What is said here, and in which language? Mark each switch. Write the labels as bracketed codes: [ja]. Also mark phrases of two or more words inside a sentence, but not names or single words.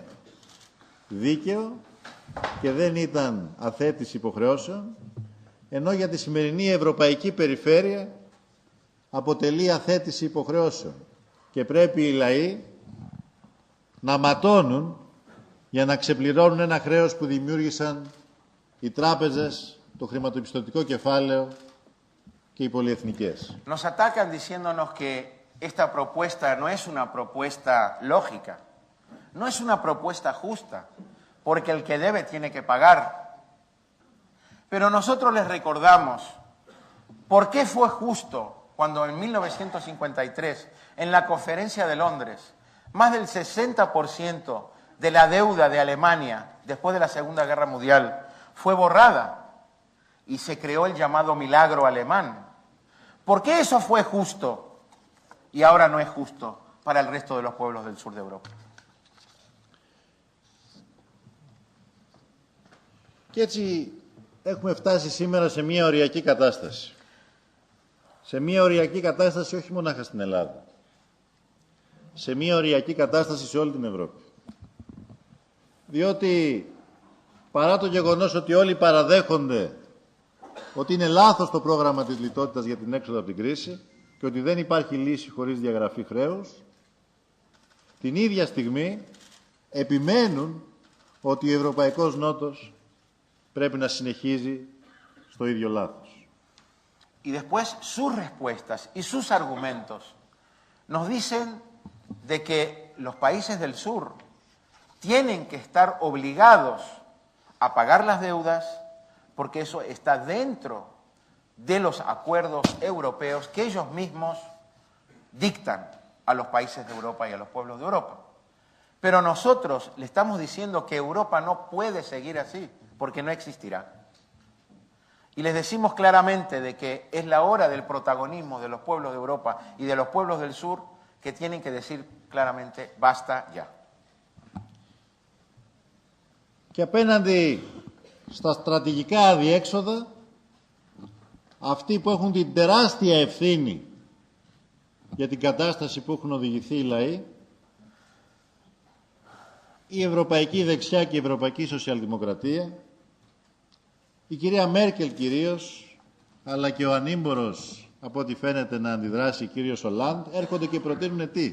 [el] δίκαιο και δεν ήταν αθέτηση υποχρεώσεων, ενώ για τη σημερινή ευρωπαϊκή περιφέρεια αποτελεί αθέτηση υποχρεώσεων και πρέπει οι λαοί να ματώνουν για να ξεπληρώνουν ένα χρέος που δημιούργησαν οι τράπεζες, το χρηματοπιστωτικό κεφάλαιο και οι πολυεθνικές. [es] Nos atacan diciéndonos que esta propuesta no es una propuesta lógica, no es una propuesta justa, porque el que debe tiene que pagar. Pero nosotros les recordamos por qué fue justo cuando en 1953, en la Conferencia de Londres, más del 60% de la deuda de Alemania después de la Segunda Guerra Mundial fue borrada y se creó el llamado milagro alemán. ¿Por qué eso fue justo y ahora no es justo para el resto de los pueblos del sur de Europa? [el] Και έτσι έχουμε φτάσει σήμερα σε μια οριακή κατάσταση. Σε μια οριακή κατάσταση όχι μονάχα στην Ελλάδα. Σε μια οριακή κατάσταση σε όλη την Ευρώπη. Διότι παρά το γεγονός ότι όλοι παραδέχονται ότι είναι λάθος το πρόγραμμα της λιτότητας για την έξοδο από την κρίση και ότι δεν υπάρχει λύση χωρίς διαγραφή χρέους, την ίδια στιγμή επιμένουν ότι ο Ευρωπαϊκός Νότος πρέπει να συνεχίζει στο ίδιο λάθος. [es] Y después sus respuestas y sus argumentos nos dicen de que los países del sur tienen que estar obligados a pagar las deudas porque eso está dentro de los acuerdos europeos que ellos mismos dictan a los países de Europa y a los pueblos de Europa. Pero nosotros le estamos diciendo que Europa no puede seguir así porque no existirá. Y les decimos claramente de que es la hora del protagonismo de los pueblos de Europa y de los pueblos del sur que tienen que decir claramente basta ya. [el] Και απέναντι στα στρατηγικά αδιέξοδα, αυτοί που έχουν την τεράστια ευθύνη για την κατάσταση που έχουν οδηγηθεί οι λαοί, η Ευρωπαϊκή Δεξιά και η Ευρωπαϊκή Σοσιαλδημοκρατία, η κυρία Μέρκελ κυρίως, αλλά και ο ανήμπορος, από ό,τι φαίνεται να αντιδράσει, ο κύριος Ολάντ, έρχονται και προτείνουν τι?